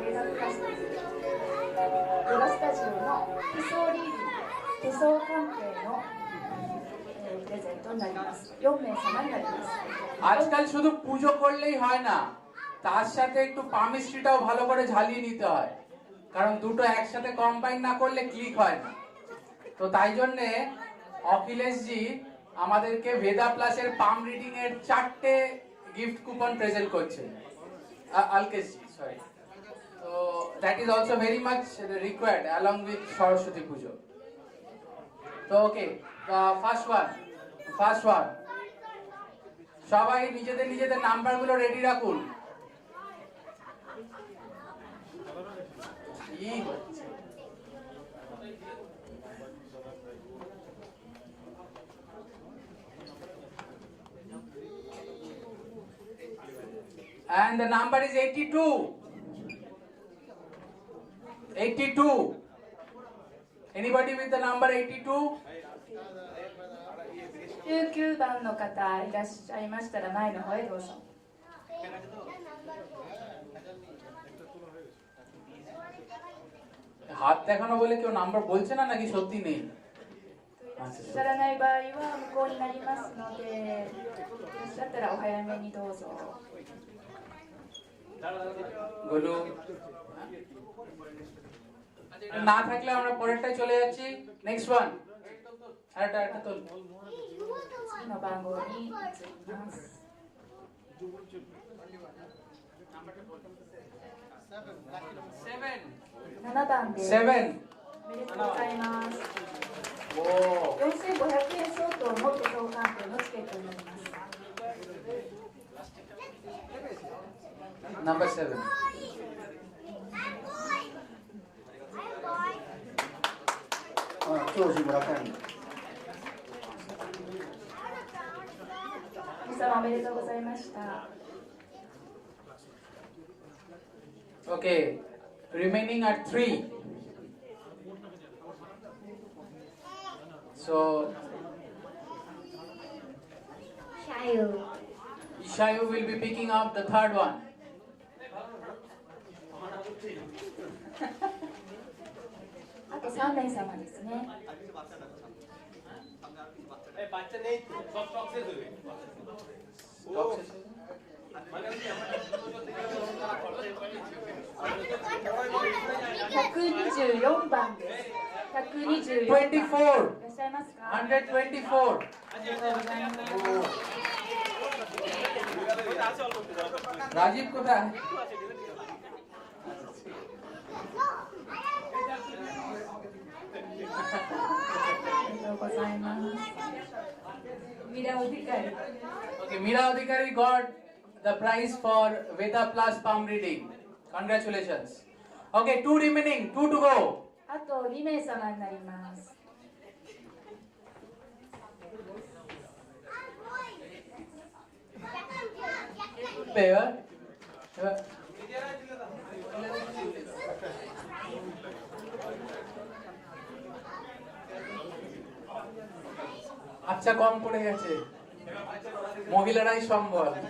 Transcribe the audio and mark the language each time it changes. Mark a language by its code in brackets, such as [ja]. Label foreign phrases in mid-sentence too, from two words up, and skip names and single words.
[ja] 化しているヨガスタジオの手相リーディング、手相関係のプレゼントになります。4名様になります。 [bn] আজকাল শুধু পুজো করলেই হয় না, তার সাথে একটু পামিস্ট্রিটাও ভালো করে ঝালিয়ে নিতে হয়, কারণ দুটো একসাথে কম্বাইন না করলে ক্লিক হয় না। তো তাই জন্যে অখিলেশ জি আমাদেরকে ভেদা প্লাসের [en] palm reading [bn] এর 4টে [en] gift coupon [bn] প্রেজেন্ট করছেন। [en] অলকেশ জি, সরি। তো that is also very much required along with সরস্বতী পুজো। [bn] তো [en] okay, first one, [bn] সবাই নিজেদের নিজেদের নাম্বারগুলো রেডি রাখুন। [en] And the number is 82. 82. Anybody with the number 82? [ja] 19 番の方いらっしゃいましたら前の方へどうぞ。 [bn] হাত দেখানো বলে কেউ নাম্বার বলছে না নাকি সত্যি নেই? [ja] いらっしゃらない場合は無効になりますので、いらっしゃったらお早めにどうぞ。 [bn] গোলু না থাকলে আমরা পরেরটাই চলে যাচ্ছি। [en] next one, [bn] আরেকটা তোল। [ja] 次の番号に移ります。7番です。 7。おめでとうございます。おー。 4500円相当の手相鑑定のチケットになります。ナンバー7。長寿村上。皆様おめでとうございました。 [en] Okay, remaining are 3. So, Ishayu will be picking up the third one. [ja] あと3名様ですね。124番です。124番。いらっしゃいますか？ 124. ありがとうございます。 [bn] রাজীব কোথায়? [en] Okay, Meera Adhikari got the prize for Veda Plus palm reading. Congratulations. Okay, 2 remaining, 2 to go. [ja] あと2名様になります。 Pair. [bn] আচ্ছা, কম পড়ে গেছে, মহিলারাই সম্বল।